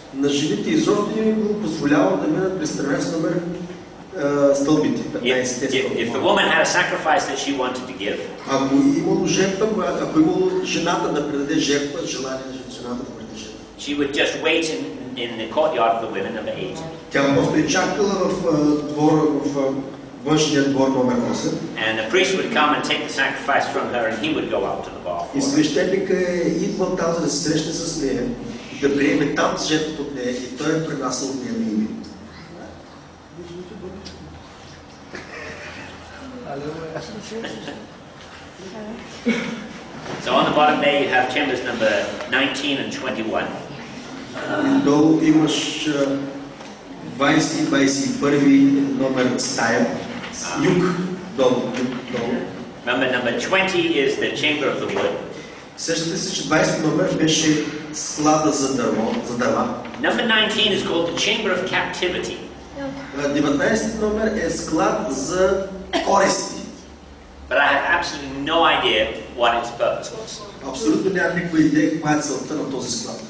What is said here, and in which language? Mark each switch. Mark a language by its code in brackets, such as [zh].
[bg] На жените изобщо не е било позволявано да минат през 13 номер стълбите. [en] If the woman had a sacrifice that she wanted to give, [bg] Ако имало жертва, ако имало жената да предаде жертва, желание на жената да предаде жертва, [en] she would just wait in the courtyard of the women, number 8. [bg] тя просто е чакала в двора, в външния двор номер 8. [en] And the priest would come and take the sacrifice from her, and he would go out to the bar. [bg] И свещеника е идвал там, за да се срещне с нея, да приеме там жертвата от нея, и той е пренасял от нея на име. [en] So on the bottom there you have chambers number 19 and 21. [bg] Долу имаш 20-21 номер стая. Юг, долу. [en] Number 20 is the chamber of the wood. [bg] Сещате се, че 20 номер беше склада за дърва. [en] Number 19 is called the chamber of captivity. [bg] 19 номер е склад за користи. [en] But I have absolutely no idea what its purpose was. [bg] Абсолютно нямам никаква идея каква е целта на този склад.